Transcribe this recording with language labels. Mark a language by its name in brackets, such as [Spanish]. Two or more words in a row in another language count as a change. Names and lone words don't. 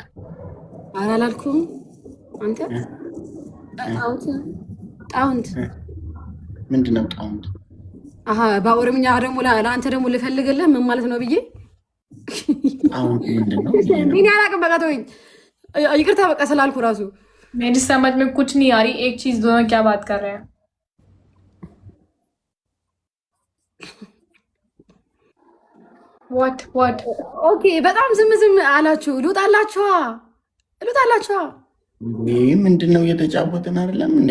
[Amharic] አላልኩም አንተ። ጣውንት ጣውንት ምንድን ነው ጣዖት? አሀ በኦሮምኛ ደግሞ ለአንተ ደግሞ ልፈልግልህ ምን ማለት ነው ብዬ ጣዖት ምንድን ነው? እኔ አላውቅም። በቃ ተወኝ፣ ይቅርታ በቃ ስላልኩ ራሱ [Hindi] मेरी समझ में कुछ नहीं आ रही। एक चीज दोनों क्या बात कर रहे हैं? [English] what [Amharic] ኦኬ በጣም ዝም አላችሁ። ልውጣላችኋ ይህ ምንድን ነው? እየተጫወትን አይደለም እንዴ?